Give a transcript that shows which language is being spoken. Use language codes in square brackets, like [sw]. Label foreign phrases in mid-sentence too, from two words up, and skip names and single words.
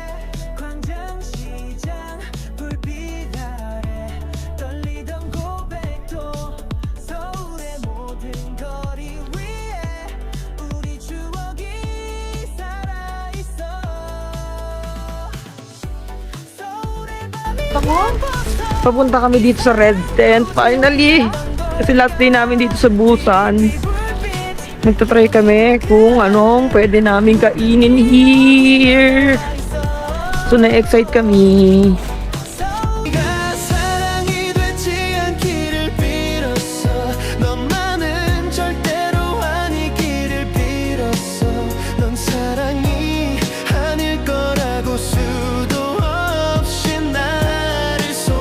[ko] 광장시장 불빛 아래 떨리던 고백도 서울의 모든 거리 위에 우리 추억이 살아있어 [tl] Papunta kami dito sa Red Tent. Finally! Kasi [en] last day [tl] namin dito sa Busan. Nagtatry kami kung anong pwede namin kainin here. So, na-excite kami. [ko] 네가 사랑이 되지 않기를 빌었어 너만은 절대로 아니기를 빌었어 넌 사랑이 아닐 거라고 수도 없이 나를